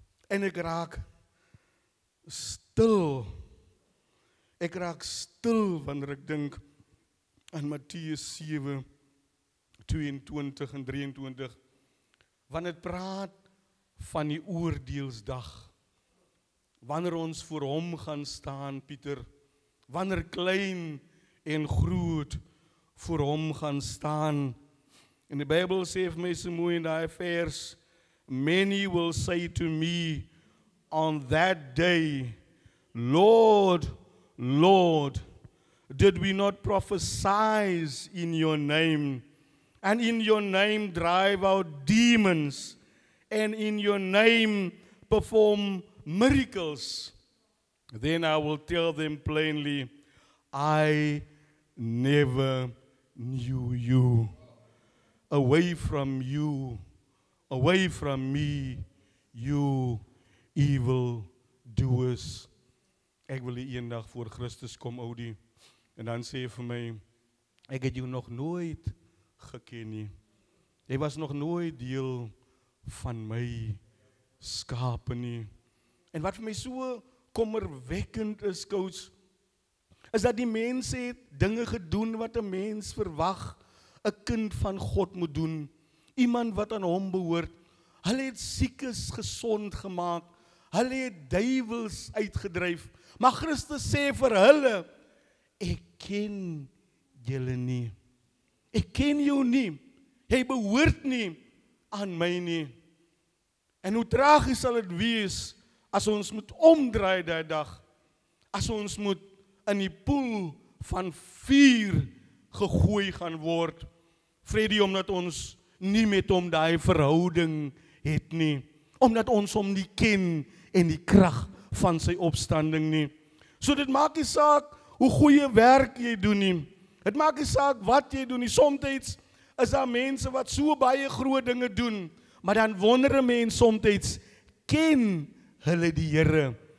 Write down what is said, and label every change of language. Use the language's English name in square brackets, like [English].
[Afrikaans] En ek raak stil. Ek raak stil wanneer ek dink aan Matteus 7, 22 en 23. Wanneer het praat van die oordeelsdag. Wanneer ons voor hom gaan staan, Pieter. Wanneer klein en groot voor hom gaan staan. En die Bybel sê vir my so mooi in daai vers, [English] many will say to me on that day, Lord, Lord, did we not prophesy in your name, and in your name drive out demons, and in your name perform miracles? Then I will tell them plainly, I never knew you. Away from you, away from me, you evil doers. [Afrikaans] Ek wil die eendag voor Christus kom, oudie. En dan sê hy vir my, ek het jou nog nooit geken nie. Jy was nog nooit deel van my skape nie. En wat vir my so kommerwekkend is, coach, is dat die mense het dinge gedoen wat 'n mens verwag 'n kind van God moet doen. Iemand wat aan hom behoort. Hulle het siekes gesond gemaak. Hulle het duiwels uitgedryf. Maar Christus sê vir hulle, ek ken julle nie. Ek ken jou nie. Jy behoort nie aan my nie. En hoe tragies sal dit wees as ons moet omdraai daai dag. As ons moet in die poel van vuur gegooi gaan word. Freddy, omdat ons nie met hom daai verhouding het nie. Omdat ons hom nie ken en die krag van sy opstanding nie. So dit maak nie saak hoe goeie werk jy doen nie. Dit maak nie saak wat jy doen nie. Somtyds is daar mense wat so baie groot dinge doen, maar dan wonder 'n mens somtyds, ken hulle die Here?